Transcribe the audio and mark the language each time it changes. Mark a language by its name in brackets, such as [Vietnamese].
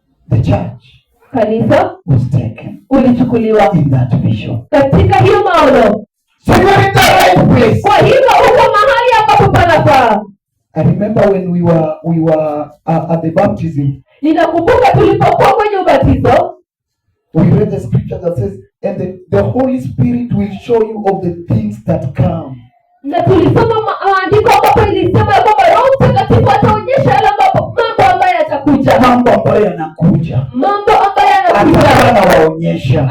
[English] The church [Swahili] Kanisa [English] was taken [Swahili] ulichukuliwa [English] in that vision. [Swahili] katika hiyo maono. [English] So you're in the right place. [Swahili] Kwa hivyo uko mahali ambapo panafaa. [English] I remember when we were at the baptism. [Swahili] Ninakumbuka tulipokuwa kwenye ubatizo, [English] We read the scripture that says, and the Holy Spirit will show you of the things that come. [Swahili] na tulisoma maandiko ambapo ilisema ya kwamba Roho Mtakatifu ataonyesha yale mambo ambayo yatakuja. Mambo ambayo yanakuja. Mambo ambayo yanakuja. Atakuwa anawaonyesha.